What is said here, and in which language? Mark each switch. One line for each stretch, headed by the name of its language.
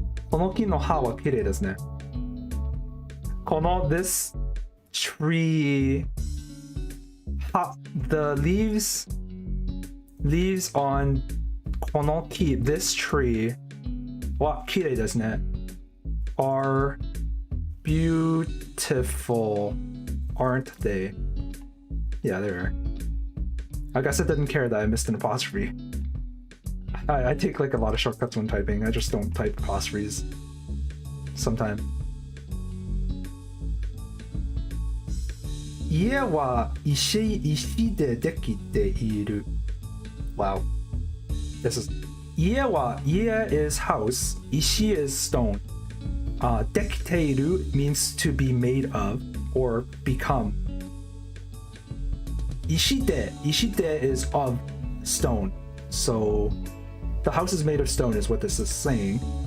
Japanese: この木の葉は綺麗ですね。
English: this tree, the leaves on この木 this tree
Japanese: は綺麗ですね
English: are beautiful, aren't they? Yeah, they are. I guess I didn't care that I missed an apostrophe. I take like a lot of shortcuts when typing. I just don't type apostrophes sometimes.
Japanese: 家は石でできている Wow.
English: This is 家is house, 石 is stone. できている means to be made of or become. ishite is of stone. So the house is made of stone is what this is saying.